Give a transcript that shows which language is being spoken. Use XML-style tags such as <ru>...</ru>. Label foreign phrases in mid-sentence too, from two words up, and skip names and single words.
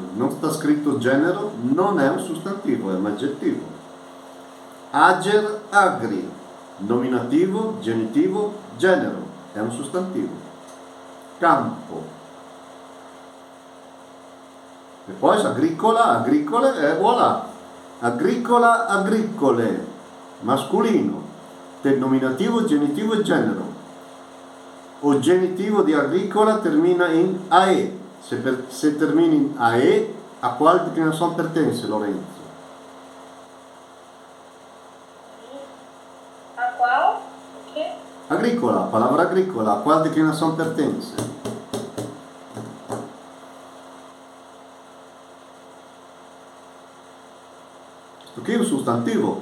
<pt>Não está escrito gênero, não é um substantivo, é um adjetivo.</pt> <la>Ager, agri.</la> <pt>Nominativo, genitivo, gênero. É um substantivo. Campo. Depois</pt> <la>agricola, agricole,</la> <pt>voilà.</pt> <la>Agricola, agricole.</la> <pt>Masculino. Tem nominativo, genitivo e gênero. O genitivo di agricola termina in AE. Se termina in AE, a qual declinação pertence, Lorenzo? A qual? O quê? Agricola, a palavra agricola, a qual declinação pertence? Isto aqui é um substantivo.</pt>